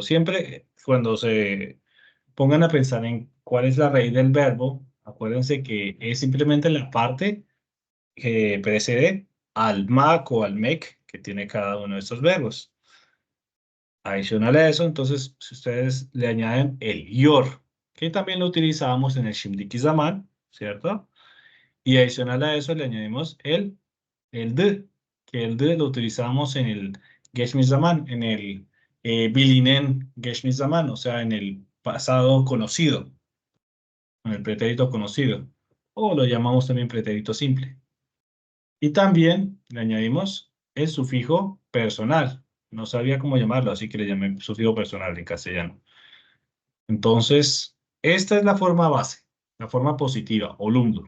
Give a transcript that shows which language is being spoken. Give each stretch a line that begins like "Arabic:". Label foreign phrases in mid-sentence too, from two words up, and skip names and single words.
Spanish: Siempre cuando se pongan a pensar en cuál es la raíz del verbo, acuérdense que es simplemente la parte que precede al mac o al make que tiene cada uno de estos verbos. Adicional a eso, entonces, si ustedes le añaden el your, que también lo utilizábamos en el
Turkish: şimdiki zaman,
Spanish: ¿cierto? Y adicional a eso le añadimos el de, que el de lo utilizamos en el
Turkish: geçmiş zaman,
Spanish: en el
Turkish: bilinen geçmiş zaman,
Spanish: o sea, en el pasado conocido, en el pretérito conocido, o lo llamamos también pretérito simple. Y también le añadimos el sufijo personal. No sabía cómo llamarlo, así que le llamé sufijo personal en castellano. Entonces, esta es la forma base, la forma positiva, olumdo.